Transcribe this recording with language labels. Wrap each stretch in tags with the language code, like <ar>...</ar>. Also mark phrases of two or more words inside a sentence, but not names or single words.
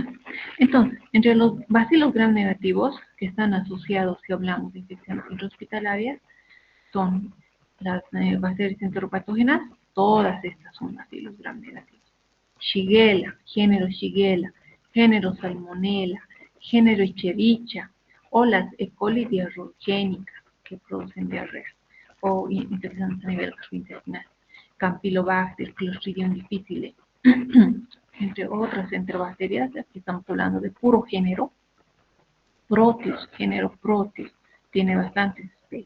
<es>Entonces, entre los bacilos gram negativos que están asociados, si hablamos de infecciones intrahospitalarias, son Las bacterias enteropatógenas, todas estas son bacilos gram negativos. Shigella, género Salmonella, género Escherichia, o las E. coli diarrogénicas que producen diarrea o infecciones a nivel gastrointestinal. Campylobacter, Clostridium difficile, entre otras enterobacterias. Aquí estamos hablando de puro género. Proteus, género Proteus, tiene bastantes especies.</es>